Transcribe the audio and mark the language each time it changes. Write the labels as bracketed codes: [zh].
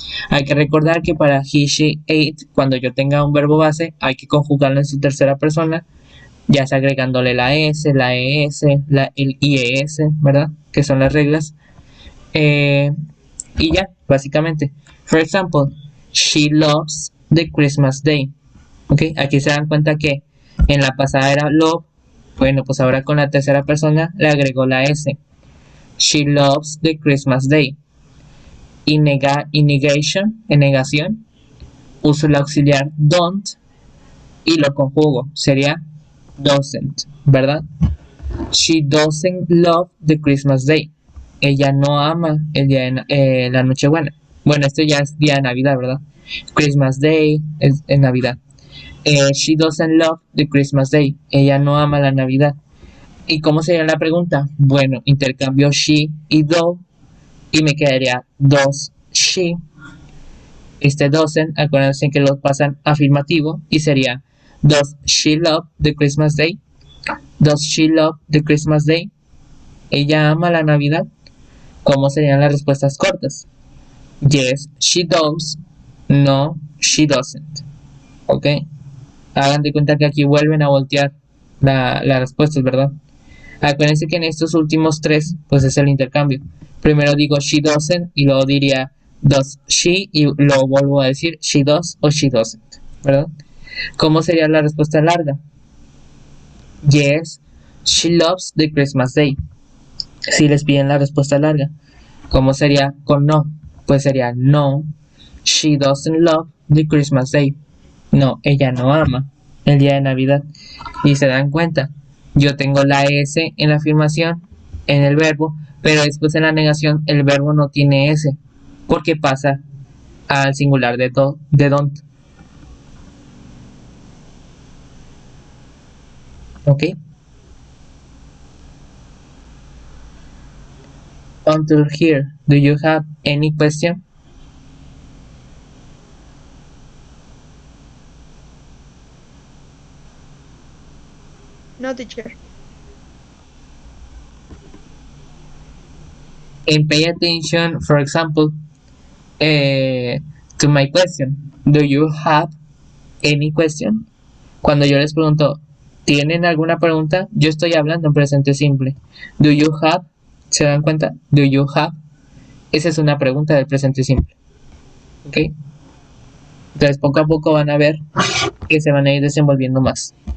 [es] Hay que recordar que para he, she, it, cuando yo tenga un verbo base, hay que conjugarlo en su tercera persona, ya sea agregándole la S, la ES, el IES, ¿verdad? Que son las reglas. Y ya, básicamente. [en] For example, she loves the Christmas Day. [es] ¿Ok? Aquí se dan cuenta que en la pasada era love. Bueno, pues ahora con la tercera persona le agregó la S. [en] She loves the Christmas Day. [es] En negación, uso el auxiliar don't y lo conjugo. Sería doesn't, ¿verdad? [en] She doesn't love the Christmas Day. [es] Ella no ama el día de la Nochebuena. Bueno, esto ya es día de Navidad, ¿verdad? Christmas Day es Navidad. [en] She doesn't love the Christmas Day. [es] Ella no ama la Navidad. ¿Y cómo sería la pregunta? Bueno, intercambio she y do y me quedaría does she. Este doesn't, acuérdense que lo pasan afirmativo y sería [en] does she love the Christmas Day? Does she love the Christmas Day? [es] ¿Ella ama la Navidad? ¿Cómo serían las respuestas cortas? [en] Yes, she does. No, she doesn't. [es] ¿Ok? Hagan de cuenta que aquí vuelven a voltear las respuestas, ¿verdad? Acuérdense que en estos últimos 3, pues es el intercambio. Primero digo [en] she doesn't [es] y luego diría [en] does she [es] y luego vuelvo a decir [en] she does o she doesn't, [es] ¿verdad? ¿Cómo sería la respuesta larga? [en] Yes, she loves the Christmas Day. [es] Si les piden la respuesta larga. ¿Cómo sería con no? Pues sería [en] no, she doesn't love the Christmas Day. [es] No, ella no ama el día de Navidad. Y se dan cuenta, yo tengo la S en la afirmación, en el verbo, pero después en la negación el verbo no tiene S, porque pasa al singular de don't. [en] Okay. Until here, do you have any question? No, teacher. And pay attention, for example, to my question. Do you have any question? [es] Cuando yo les pregunto, ¿tienen alguna pregunta? Yo estoy hablando en presente simple. [en] Do you have? [es] ¿Se dan cuenta? [en] Do you have? [es] Esa es una pregunta del presente simple. ¿Ok? Entonces poco a poco van a ver que se van a ir desenvolviendo más.